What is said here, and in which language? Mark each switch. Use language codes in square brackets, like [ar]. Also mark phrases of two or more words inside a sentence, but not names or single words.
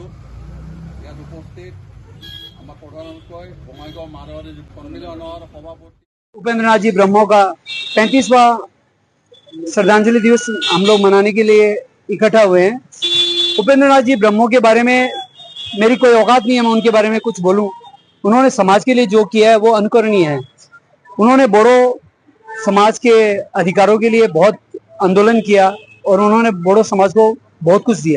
[as] ইয়াত উপস্থিত আমাৰ প্ৰধানকৈ বঙাইগাঁও মাৰৱাৰী সন্মিলনৰ সভাপতি [hi] उपेंद्रनाथ जी ब्रह्मो का 35वां श्रद्धांजलि दिवस हम लोग मनाने के लिए इकट्ठा हुए हैं। उपेंद्रनाथ जी ब्रह्मो के बारे में मेरी कोई औकात नहीं है मैं उनके बारे में कुछ बोलूं। उन्होंने समाज के लिए जो किया है वो अनुकरणीय है। उन्होंने बोडो समाज के अधिकारों के लिए बहुत आंदोलन किया और उन्होंने बोडो समाज को बहुत कुछ दिया।